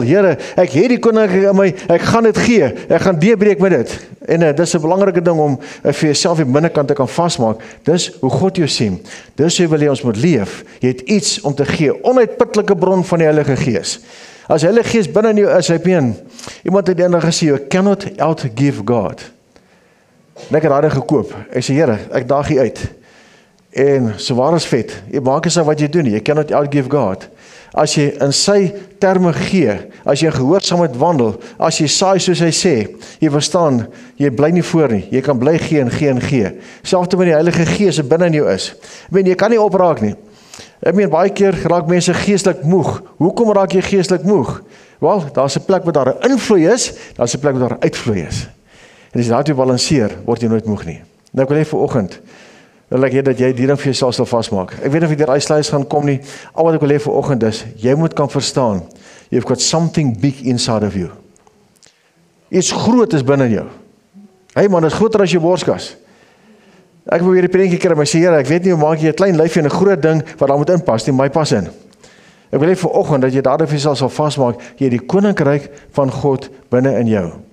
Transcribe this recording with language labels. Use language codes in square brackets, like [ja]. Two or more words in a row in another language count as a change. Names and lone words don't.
[af] Here, ek het die koninkryk in my, ek gaan dit gee, ek gaan deurbreek met dit. En dis 'n belangrike ding om vir jouself die binnekant te kan vasmaak. Dis hoe God jou sien. Dis hoe wil jy ons moet leef. Jy het iets om te gee, onuitputlike bron van die Heilige Gees. As die Heilige Gees binne in jou is, hy meen, iemand het eendag gesê, [en] you cannot outgive God. [af] En ek het daarin gekoop. Ek sê, Here, ek daag jy uit. En so waar is vet. Jy maak nie saak wat jy doen nie. [en] You cannot outgive God. [af] As jy in sy terme gee, as jy in gehoorsaamheid wandel, as jy saai soos hy sê, jy verstaan, jy bly nie voor nie. Jy kan bly gee en gee en gee. Selfs met die Heilige Gees wat binne in jou is. Ek meen, jy kan nie opraak nie. Ek meen, baie keer raak mense geestelik moeg. Hoekom raak jy geestelik moeg? Wel, daar's 'n plek waar daar 'n invloei is, daar's 'n plek waar daar 'n uitvloei is. En as jy daartoe balanseer, word jy nooit moeg nie. Nou ek wil hê vanoggend, wil ek hê dat jy die ding vir jouself sal vasmaak. Ek weet nie of jy deur uitsluis gaan kom nie. Al wat ek wil hê vanoggend is, jy moet kan verstaan, [en] you've got something big inside of you. [af] Iets groot is binne in jou. Hey man, dit is groter as jou borskas. Ek wil weer die prentjie kry, maar ek sê, Here, ek weet nie hoe maak jy 'n klein lyfie en 'n groot ding wat daar moet inpas nie, my pas in. Ek wil hê vanoggend dat jy daarin vir jouself sal vasmaak, jy het die koninkryk van God binne in jou.